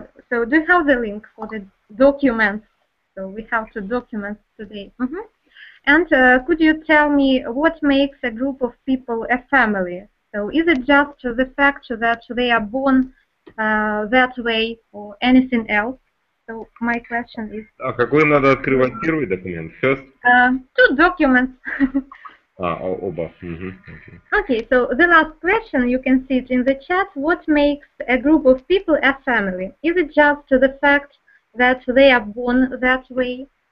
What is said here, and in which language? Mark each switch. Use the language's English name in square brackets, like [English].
[English] So do you have the link for the documents? So we have to document today. And could you tell me what makes a group of people a family? So is it just the fact that they are born that way or anything else? So my question is... [Russian] А какой надо открывать первый документ? [English] First? Two documents. [Russian] Оба. [English] Okay, so the last question, you can see it in the chat. What makes a group of people a family? Is it just the fact that they are born that way?